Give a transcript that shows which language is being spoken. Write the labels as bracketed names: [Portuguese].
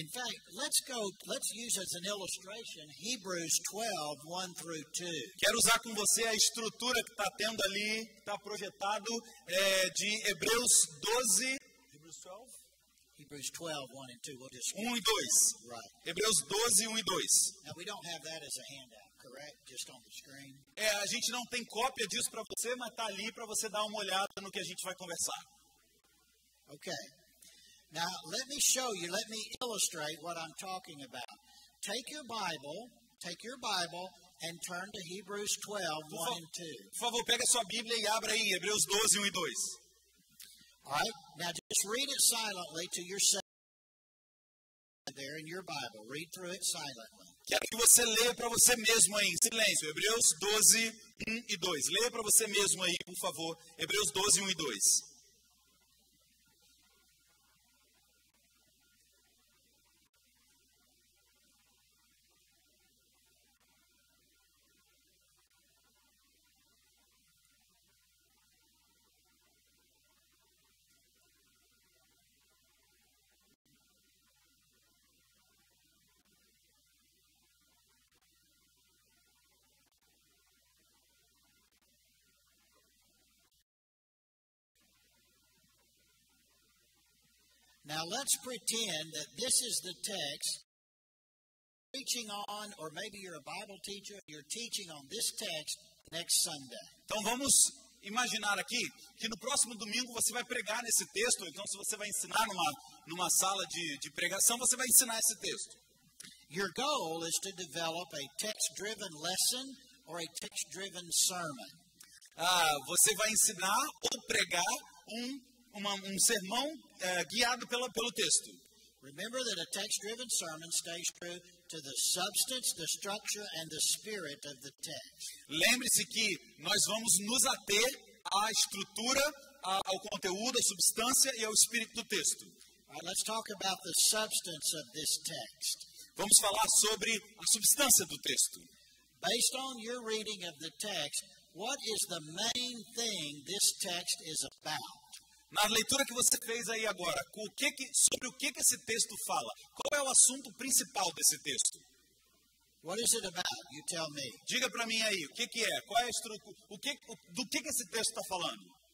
[English] In fact, let's use as an illustration Hebrews 12, 1 through 2. [Portuguese] Quero usar com você a estrutura que está tendo ali, que está projetado de Hebreus 12. Hebreus 12? [English] Hebrews 12, 1 and 2. We'll just [Portuguese] 1 e 2. [English] Right. [Portuguese] Hebreus 12, 1 e 2. [English] Now, we don't have that as a handout, correct? Just on the screen. [Portuguese] A gente não tem cópia disso para você, mas está ali para você dar uma olhada no que a gente vai conversar. [English] Okay. Now, let me show you, let me illustrate what I'm talking about. Take your Bible, and turn to Hebrews 12, 1 and 2. [Portuguese] Por favor, pega a sua Bíblia e abra aí, Hebreus 12, 1 e 2. [English] All right? Now, just read it silently to yourself there in your Bible. Read through it silently. [Portuguese] Quero que você leia para você mesmo aí, em silêncio. Hebreus 12, 1 e 2. Leia para você mesmo aí, por favor. Hebreus 12, 1 e 2. [English] Now let's pretend that this is the text preaching on, or maybe you're a Bible teacher, you're teaching on this text next Sunday. [Portuguese] Então vamos imaginar aqui que no próximo domingo você vai pregar nesse texto, então se você vai ensinar numa sala de pregação, você vai ensinar esse texto. [English] Your goal is to develop a text-driven lesson or a text-driven sermon. [Portuguese] Você vai ensinar ou pregar um sermão guiado pelo texto. [English] Remember that a text-driven sermon stays true to the substance, the structure, and the spirit of the text. [Portuguese] Lembre-se que nós vamos nos ater à estrutura, ao conteúdo, à substância e ao espírito do texto. [English] All right, let's talk about the substance of this text. [Portuguese] Vamos falar sobre a substância do texto. [English] Based on your reading of the text, what is the main thing this text is about? [Portuguese] Na leitura que você fez aí agora, sobre o que esse texto fala? Qual é o assunto principal desse texto? [English] What is it about? You tell me. [Portuguese] Diga para mim aí, o que é? Qual é a estrutura? Do que esse texto está falando?